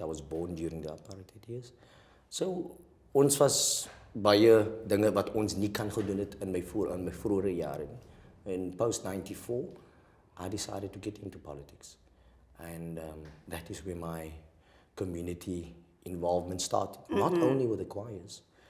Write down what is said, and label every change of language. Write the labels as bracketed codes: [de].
[en] I was born during the apartheid years. [af] So ons was baie dinge wat ons nie kan gedoen het in my vroeë jare nie. [en] In post 94, I decided to get into politics. And that is where my community involvement started. Not only with the choirs.